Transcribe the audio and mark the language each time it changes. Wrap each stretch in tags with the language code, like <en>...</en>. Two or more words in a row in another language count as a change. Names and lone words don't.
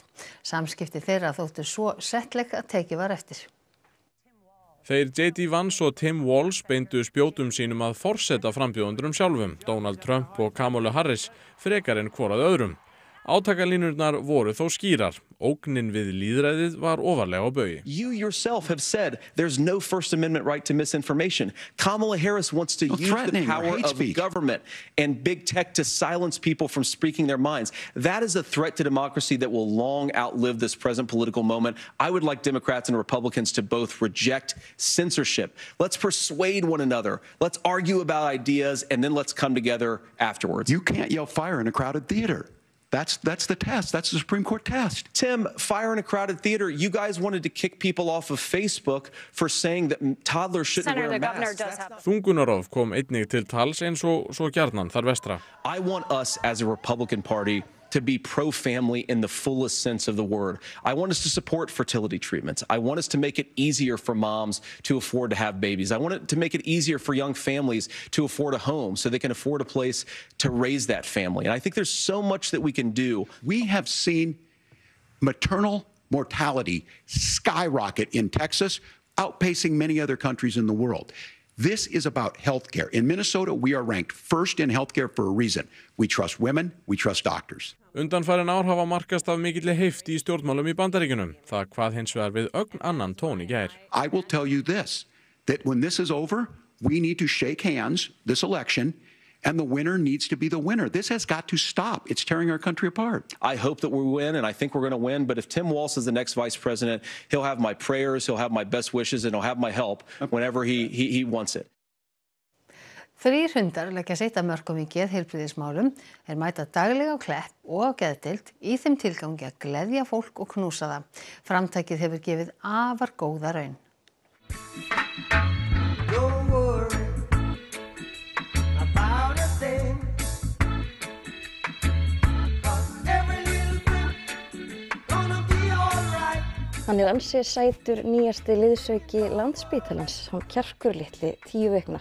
<is>Samskipti þeirra þóttu svo settleg að tekið var eftir. Þeir J.D. Vance og Tim Walz beindu spjótum sínum að forseta frambjóðendurum sjálfum, Donald Trump og Kamala Harris, frekar en hvor að öðrum. Átakalínurnar voru þó skýrar. Ógnin við lýðræðið var ofarlega á baugi.</is> <en>You yourself have said there's no First Amendment right to misinformation. Kamala Harris wants to use the power of government and big tech to silence people from speaking their minds. That is a threat to democracy that will long outlive this present political moment. I would like Democrats and Republicans to both reject censorship. Let's persuade one another. Let's argue about ideas, and then let's come together afterwards. You can't yell fire in a crowded theater. That's the test. That's the Supreme Court test. Tim, fire in a crowded theater. You guys wanted to kick people off of Facebook for saying that toddlers shouldn't wear masks.</en> <is>Þungunarof kom einnig til tals eins og svo gjarnan þar vestra.</is> <en>I want us as a Republican Party to be pro-family in the fullest sense of the word. I want us to support fertility treatments. I want us to make it easier for moms to afford to have babies. I want it to make it easier for young families to afford a home so they can afford a place to raise that family. And I think there's so much that we can do. We have seen maternal mortality skyrocket in Texas, outpacing many other countries in the world. This is about healthcare. In Minnesota, we are ranked first in healthcare for a reason. We trust women, we trust doctors.</en> <is>Undanfarin ár hafa markast af mikilli heift í stjórnmálum í Bandaríkjunum. Það hvað hins vegar við ögn annan tón í gær.</is> <en>I will tell you this, that when this is over, we need to shake hands this election, and the winner needs to be the winner. This has got to stop. It's tearing our country apart. I hope that we win, and I think we're going to win. But if Tim Walz is the next vice president, he'll have my prayers, he'll have my best wishes, and he'll have my help whenever he wants it.</en> <is>3 hundar leggja sitt af mörkum í geðheilbrigðismálum, mæta daglega á Klepp og á geðdeild í þeim tilgangi að gleðja fólk og knúsa það. Framtakið hefur gefið afar góða raun. Hann ansi sætur nýjasti liðsauki Landspítalans, hann Kjarkur litli 10 vikna.</is>